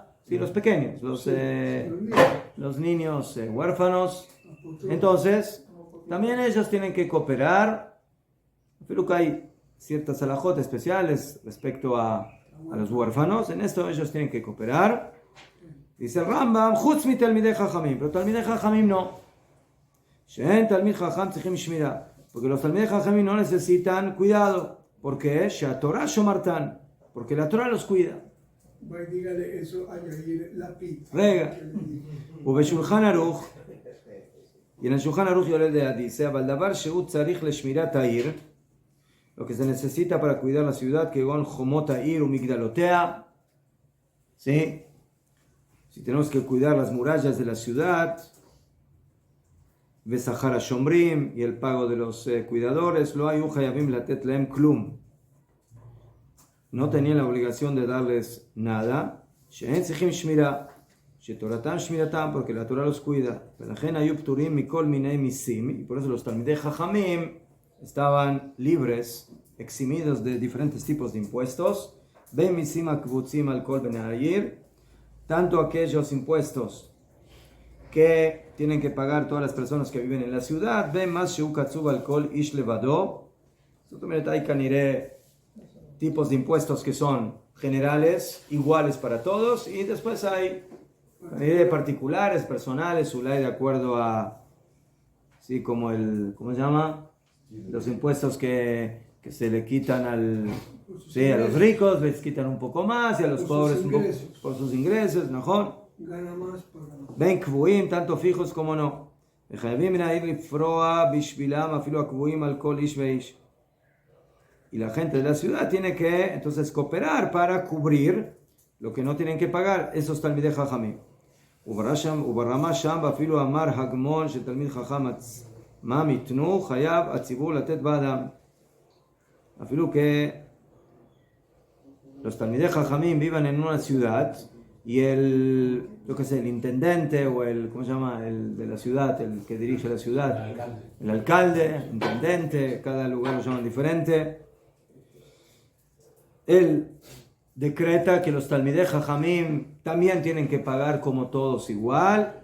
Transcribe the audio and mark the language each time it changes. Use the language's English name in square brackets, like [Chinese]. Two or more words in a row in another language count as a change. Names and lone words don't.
[Spanish] Sí, los pequeños, los niños huérfanos. Entonces, también ellos tienen que cooperar. Pero que hay ciertas alajot especiales respecto a a los huérfanos. En esto ellos tienen que cooperar. Dice el Rambam, [Hebrew] חוץ מתלמידי חכמים, [Spanish] pero [Hebrew] תלמידי חכמים [Spanish] no. [Hebrew] שאין תלמיד חכם צריכים שמירה, [Spanish] porque los [Hebrew] תלמידי חכמים [Spanish] no necesitan cuidado. ¿Por qué? [Hebrew] שהתורה שומרתן, [Spanish] porque la Torah los cuida. Va y dígale eso a Yair Lapid. [Hebrew] Rega. ובשולחן ערוך, [Spanish] y en el Shulchan Aruch Yoreh dice, [Hebrew] אבל דבר שהוא צריך לשמירת העיר, [Spanish] lo que se necesita para cuidar la ciudad, que gon [Hebrew] חומות העיר ומגדלותיה, [Spanish] ¿sí? Si tenemos que cuidar las murallas de la ciudad, [Hebrew] ושכר השומרים, [Spanish] y el pago de los cuidadores, [Hebrew] לא היו חייבים לתת להם כלום. [Spanish] No tenían la obligación de darles nada, [Hebrew] שאין צריכים שמירה, שתורתם שמירתם, [Spanish] porque la Torah los cuida, [Hebrew] ולכן היו פטורים מכל מיני מיסים, [Spanish] y por eso los [Hebrew] תלמידי חכמים [Spanish] estaban libres, eximidos de diferentes tipos de impuestos, [Hebrew] בין מיסים הקבוצים על כל בני העיר, [Spanish] tanto aquellos impuestos que tienen que pagar todas las personas que viven en la ciudad, [Hebrew] בין מס שהוא קצוב על כל איש לבדו, זאת אומרת, [Spanish] hay כנראה tipos de impuestos que son generales, iguales para todos, y después hay particulares, personales, de acuerdo a, sí, como el, ¿cómo se llama? Los impuestos que se le quitan a los ricos, les quitan un poco más, y a los pobres un poco, por sus ingresos, mejor. Gana más para... [Hebrew] בין קבועים, [Spanish] tanto fijos como no. [Hebrew] וחייבים מן העיר לפרוע בשבילם אפילו הקבועים על כל איש ואיש. [Spanish] Y la gente de la ciudad tiene que entonces cooperar para cubrir lo que no tienen que pagar esos [Hebrew] תלמידי חכמים. וברמה שם ואפילו אמר הגמון שתלמיד חכם עצמם ייתנו, חייב הציבור לתת בעדם. [Spanish] אפילו que los [Hebrew] תלמידי חכמים [Spanish] vivan en una ciudad y el, yo qué sé, el intendente o el, ¿cómo se llama? El de la ciudad, el que dirige la ciudad, el alcalde, intendente, cada lugar lo llaman diferente. Él decreta que los [Hebrew] תלמידי חכמים [Spanish] también tienen que pagar como todos igual.